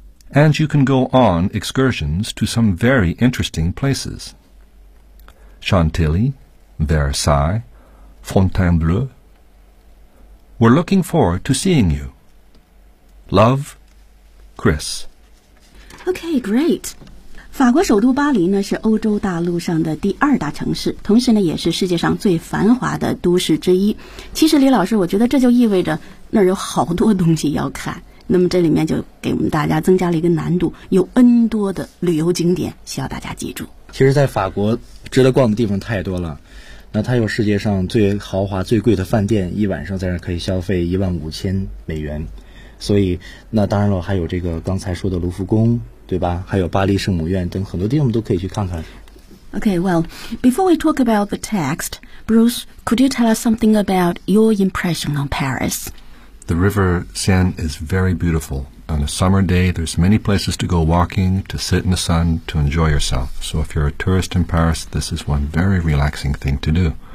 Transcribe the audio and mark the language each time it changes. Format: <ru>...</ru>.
<en>And you can go on excursions to some very interesting places. Chantilly, Versailles, Fontainebleau. We're looking forward to seeing you. Love, Chris. Okay, great.</en> <zh>法国首都巴黎呢，是欧洲大陆上的第二大城市，同时呢，也是世界上最繁华的都市之一。其实李老师，我觉得这就意味着那儿有好多东西要看。那么这里面就给我们大家增加了一个难度，有 N 多的旅游景点需要大家记住。其实在法国值得逛的地方太多了，那它有世界上最豪华最贵的饭店，一晚上在那可以消费15000美元，所以那当然了，还有这个刚才说的卢浮宫，对吧，还有巴黎圣母院等很多地方都可以去看看。</zh> <en>Okay, well, before we talk about the text, Bruce, could you tell us something about your impression on Paris? The river Seine is very beautiful. On a summer day, there's many places to go walking, to sit in the sun, to enjoy yourself. So if you're a tourist in Paris, this is one very relaxing thing to do.</en>